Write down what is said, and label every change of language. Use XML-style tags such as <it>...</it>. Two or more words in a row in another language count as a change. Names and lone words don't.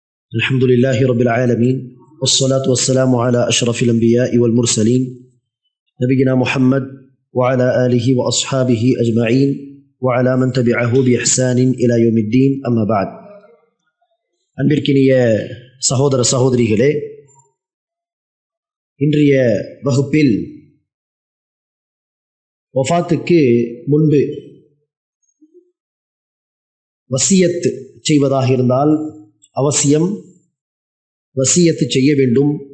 <ar>الحمد لله رب العالمين والصلاة والسلام على أشرف الأنبياء والمرسلين نبينا محمد وعلى آله وأصحابه أجمعين وعلى من تبعه بإحسان إلى يوم الدين أما بعد</ar> <ta>அன்பிற்கினிய சகோதர சகோதரிகளே, இன்றைய வகுப்பில் வஃபாத்துக்கு முன்பு வசியத் செய்வதாக இருந்தால் அவசியம் வசியத்து செய்ய வேண்டும்.</ta>